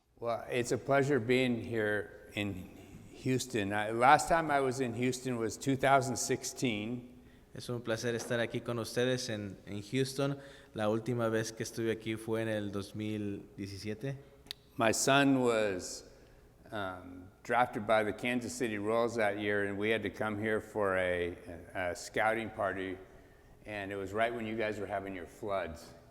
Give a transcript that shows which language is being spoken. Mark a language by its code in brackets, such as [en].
[en] Well, it's a pleasure being here in Houston. Last time I was in Houston was 2016. [es] Es un placer estar aquí con ustedes en Houston. La última vez que estuve aquí fue en el 2017. [en] My son was drafted by the Kansas City Royals that year, and we had to come here for a scouting party, and it was right when you guys were having your floods.